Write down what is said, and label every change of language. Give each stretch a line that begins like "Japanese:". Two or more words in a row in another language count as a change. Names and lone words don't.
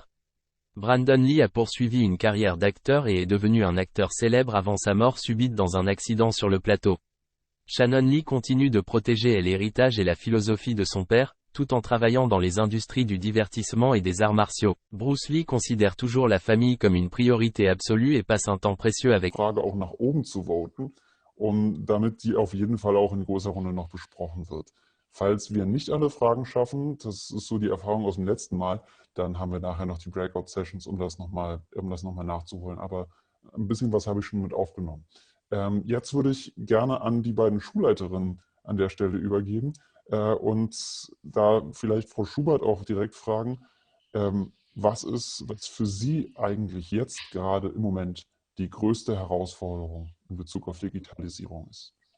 French: Brandon Lee a poursuivi une carrière d'acteur et est devenu un acteur célèbre avant sa mort subite dans un accident sur le plateau. Shannon Lee continue de protéger l'héritage et la philosophie de son père, tout en travaillant dans les industries du divertissement et des arts martiaux. Bruce Lee considère toujours la famille comme une priorité absolue et passe un temps précieux avec
German: Frage auch nach oben zu voten, damit die auf jeden Fall auch in großer Runde noch besprochen wird. Falls wir nicht alle Fragen schaffen, das ist so die Erfahrung aus dem letzten Mal, dann haben wir nachher noch die Breakout-Sessions, um das nochmal nachzuholen. Aber ein bisschen was habe ich schon mit aufgenommen. Jetzt würde ich gerne an die beiden Schulleiterinnen an der Stelle übergeben und da vielleicht Frau Schubert auch direkt fragen, was für Sie eigentlich jetzt gerade im Moment die größte Herausforderung in Bezug auf Digitalisierung ist?